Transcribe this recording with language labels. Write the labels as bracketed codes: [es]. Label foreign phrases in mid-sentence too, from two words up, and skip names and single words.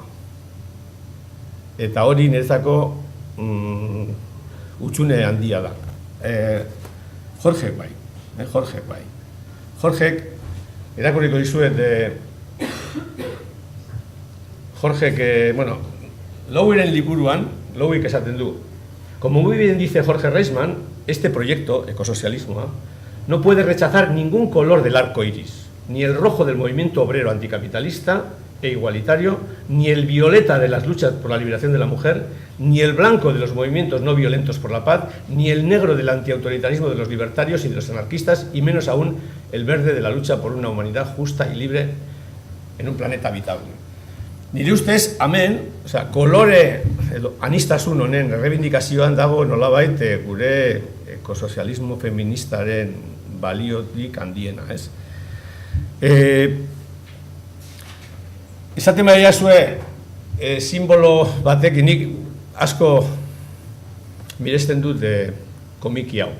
[eu] Eta hori niretzako utxune handia da. Jorgek bai. Jorgek, erakurriko dizuet, Jorgek, Lowyren liburuan, Lowyk esaten du, [es] como muy bien dice Jorge Reisman, este proyecto, ecosocialismo, no puede rechazar ningún color del arco iris, ni el rojo del movimiento obrero anticapitalista e igualitario, ni el violeta de las luchas por la liberación de la mujer, ni el blanco de los movimientos no violentos por la paz, ni el negro del antiautoritarismo de los libertarios y de los anarquistas, y menos aún el verde de la lucha por una humanidad justa y libre en un planeta habitable. [eu] Nire ustez, hemen, kolore anistasun honen errebindikazioan dago nolabait gure ekosozialismo feministaren baliotik handiena, ez? Esaten baina zue, simbolo batekin nik asko miresten dut komiki hau.